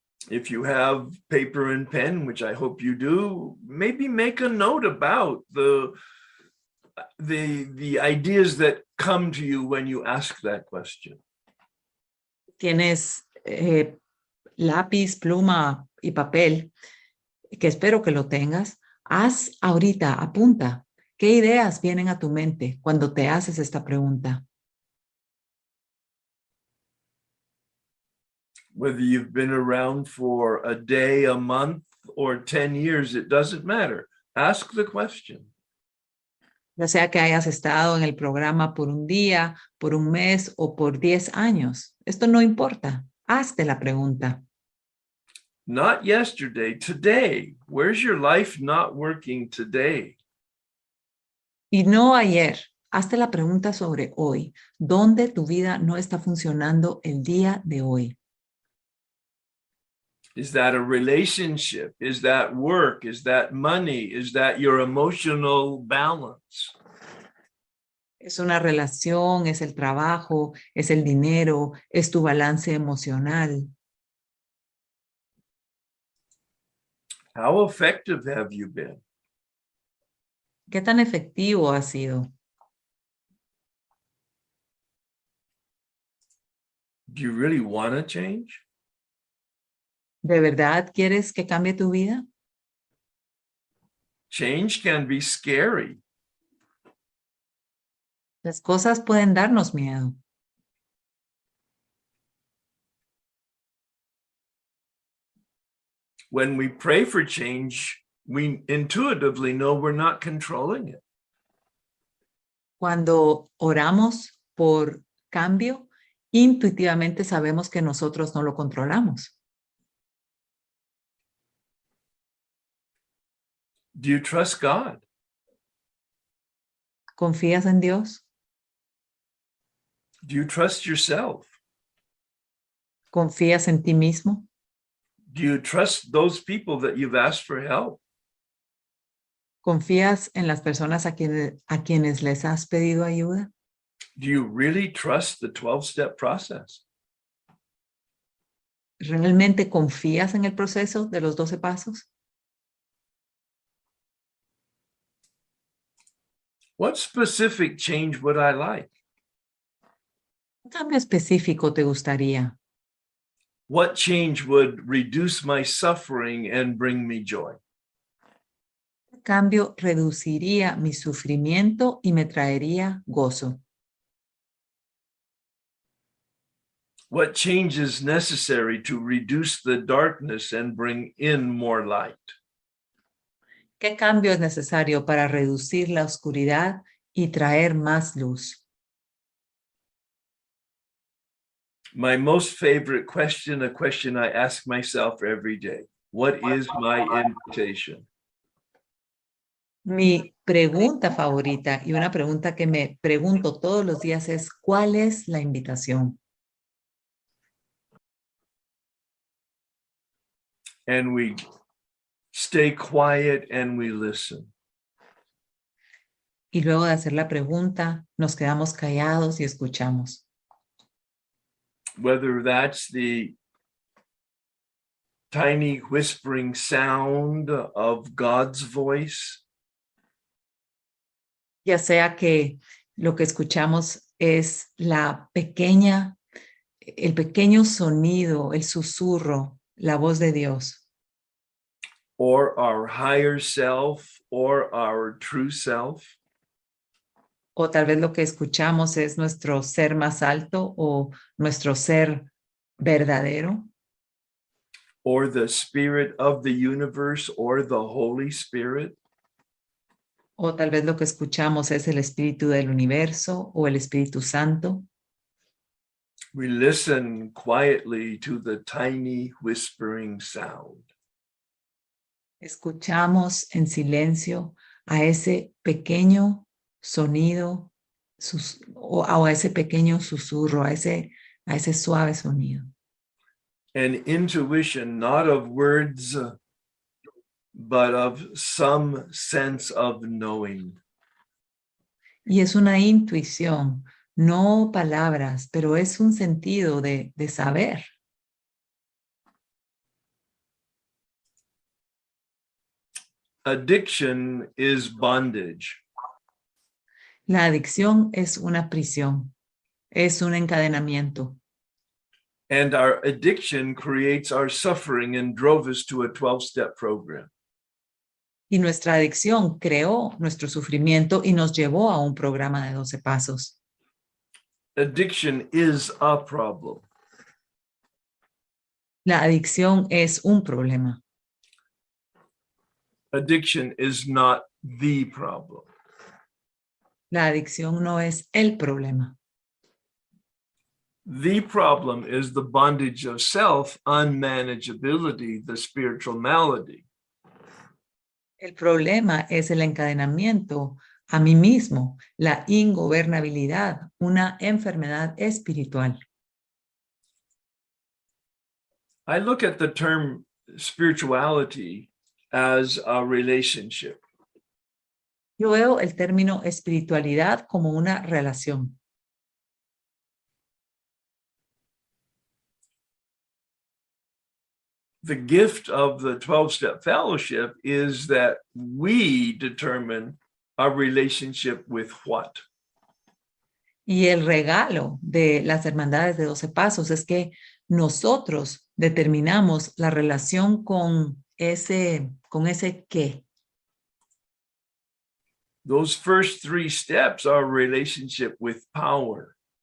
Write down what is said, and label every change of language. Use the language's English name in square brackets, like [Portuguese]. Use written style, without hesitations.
[English] If you have paper and pen, which I hope you do, maybe make a note about the ideas that come to you when you ask that question. [Spanish] Tienes lápiz, pluma y papel, que espero que lo tengas. Haz ahorita, apunta. ¿Qué ideas vienen a tu mente cuando te haces esta pregunta? [English] Whether you've been around for a day, a month, or 10 years, it doesn't matter. Ask the question. [Spanish] Ya sea que hayas estado en el programa por un día, por un mes o por 10 años. Esto no importa. Hazte la pregunta. [English] Not yesterday, today. Where's your life not working today? [Spanish] Y no ayer. Hazte la pregunta sobre hoy. ¿Dónde tu vida no está funcionando el día de hoy? [English] Is that a relationship? Is that work? Is that money? Is that your emotional balance? [Spanish] Es una relación, es el trabajo, es el dinero, es tu balance emocional. [English] How effective have you been? [Spanish] ¿Qué tan efectivo ha sido? [English] Do you really want to change? [Spanish] ¿De verdad quieres que cambie tu vida? [English] Change can be scary. [Spanish] Las cosas pueden darnos miedo. [English] When we pray for change, we intuitively know we're not controlling it. [Spanish] Cuando oramos por cambio, intuitivamente sabemos que nosotros no lo controlamos. [English] Do you trust God? [Spanish] ¿Confías en Dios? [English] Do you trust yourself? [Spanish] ¿Confías en ti mismo? [English] Do you trust those people that you've asked for help? [Spanish] ¿Confías en las personas a quienes les has pedido ayuda? [English] Do you really trust the 12-step process? [Spanish] ¿Realmente confías en el proceso de los 12 pasos? [English] What specific change would I like? [Spanish] ¿Qué cambio específico te gustaría? [English] What change would reduce my suffering and bring me joy? [Spanish] ¿Qué cambio reduciría mi sufrimiento y me traería gozo? [English] What change is necessary to reduce the darkness and bring in more light? [Spanish] ¿Qué cambio es necesario para reducir la oscuridad y traer más luz? [English] My most favorite question, a question I ask myself every day. What is my invitation? [Spanish] Mi pregunta favorita y una pregunta que me pregunto todos los días es ¿cuál es la invitación? [English] And we stay quiet and we listen. [Spanish] Y luego de hacer la pregunta, nos quedamos callados y escuchamos. [English] Whether that's the tiny whispering sound of God's voice, [Spanish] Ya sea que lo que escuchamos es el pequeño sonido, el susurro, la voz de Dios. [English] or our higher self, or our true self, [Spanish] O tal vez lo que escuchamos es nuestro ser más alto o nuestro ser verdadero. [English] or the spirit of the universe, or the Holy Spirit. [Spanish] O tal vez lo que escuchamos es el Espíritu del Universo o el Espíritu Santo. [English] We listen quietly to the tiny whispering sound. [Spanish] Escuchamos en silencio a ese pequeño sonido o a ese pequeño susurro, a ese suave sonido. [English] An intuition, not of words, but of some sense of knowing. [Spanish] Y es una intuición, no palabras, pero es un sentido de saber. [English] Addiction is bondage. [Spanish] La adicción es una prisión, es un encadenamiento. [English] And our addiction creates our suffering and drove us to a 12-step program. [Spanish] Y nuestra adicción creó nuestro sufrimiento y nos llevó a un programa de 12 pasos. [English] Addiction is a problem. [Spanish] La adicción es un problema. [English] Addiction is not the problem. [Spanish] La adicción no es el problema. [English] The problem is the bondage of self, unmanageability, the spiritual malady. [Spanish] El problema es el encadenamiento a mí mismo, la ingobernabilidad, una enfermedad espiritual. [English] I look at the term spirituality as a relationship. [Spanish] Yo veo el término espiritualidad como una relación. [English] The gift of the 12-step fellowship is that we determine our relationship with what? [Spanish] Y el regalo de las hermandades de 12 pasos es que nosotros determinamos la relación con ese qué. [English] Those first 3 steps are a relationship with power.